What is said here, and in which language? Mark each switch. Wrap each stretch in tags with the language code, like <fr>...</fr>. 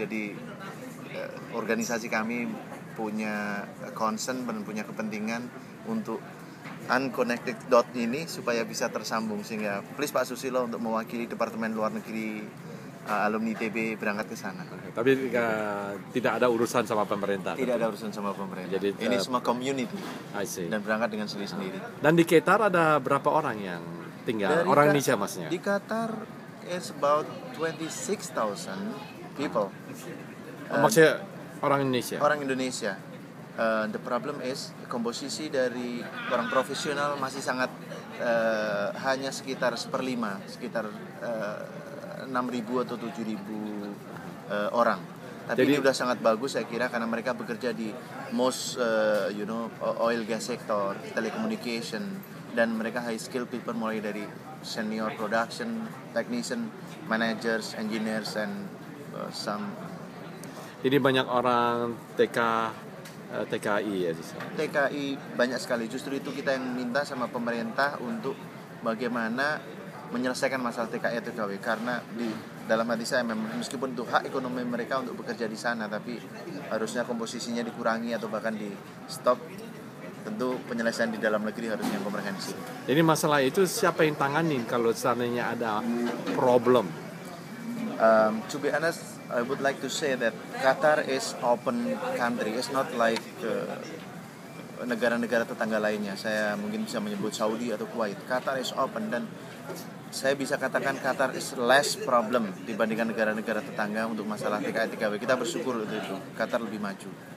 <id>Jadi organisasi kami punya concern dan punya kepentingan untuk</id> <en>unconnected dot</en> <id>ini supaya bisa tersambung, sehingga please Pak Susilo untuk mewakili Departemen Luar Negeri alumni ITB berangkat ke sana. Tapi tidak ada urusan sama pemerintah. Tidak ada urusan sama pemerintah. Jadi ini semua community. Dan berangkat dengan sendiri-sendiri. Dan di Qatar ada berapa orang yang tinggal? Orang Indonesia maksudnya? Di Qatar</id> <en>it's about 26,000 people.</en> <id>Maksudnya orang Indonesia? Orang Indonesia.</id> <en>The problem is</en> <id>komposisi dari orang profesional masih sangat hanya sekitar 1/5, sekitar 6.000 atau 7.000 orang. Tapi jadi, ini udah sangat bagus saya kira, karena mereka bekerja di</id> <en>most oil gas sector,</en> <id>telecommunication, dan mereka</id> <en>high skill people</en> <id>mulai dari</id> <en>senior production, technician, managers, engineers, and some.</en> <id>Ini banyak orang TKI ya. TKI banyak sekali. Justru itu kita yang minta sama pemerintah untuk bagaimana menyelesaikan masalah TKI TKW, karena di dalam hati saya memang meskipun itu hak ekonomi mereka untuk bekerja di sana, tapi harusnya komposisinya dikurangi atau bahkan di stop. Tentu penyelesaian di dalam negeri harusnya komprehensif. Jadi masalah itu siapa yang tanganin kalau seandainya ada problem?</id> <en>To be honest, I would like to say that Qatar is open country. It's not like</en> <id>negara-negara tetangga lainnya. Saya mungkin bisa menyebut Saudi atau Kuwait.</id> <en>Qatar is open,</en> <id>dan saya bisa katakan</id> <en>Qatar is less problem</en> <id>dibandingkan negara-negara tetangga untuk masalah TKI TKW. Kita bersyukur untuk itu. Qatar lebih maju.</id>